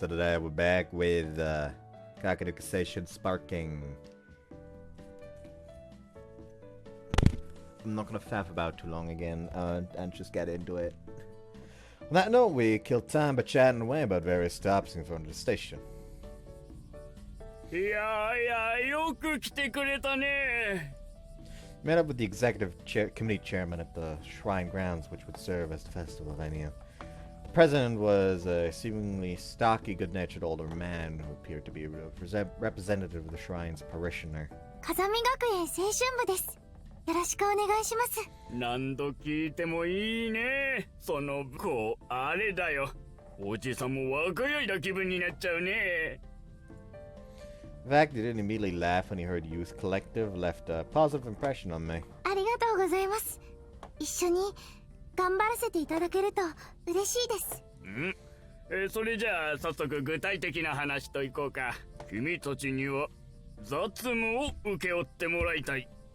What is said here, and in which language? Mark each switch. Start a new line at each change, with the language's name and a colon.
English: So today we're back with Kakenuke Seishun Sparking. I'm not gonna faff about too long again and just get into it. On that note, we killed time by chatting away about various stops in front of the station.
Japanese: いやいや、よく来てくれたね。
English: Met up with the executive committee chairman at the shrine grounds, which would serve as the festival venue. The president was a seemingly stocky, good-natured older man who appeared to be a representative of the shrine's parishioner.
Japanese: 風見学園青春部です。よろしくお願いします。何度聞いてもいいね。その子、あれだよ。おじさんも若いだ気分になっちゃうね。
English: In fact, he didn't immediately laugh when he heard Youth Collective, left a positive impression on me.
Japanese: ありがとうございます。一緒に頑張らせていただけると嬉しいです。それじゃあ早速具体的な話といこうか。君たちには雑務を請け負ってもらいたい。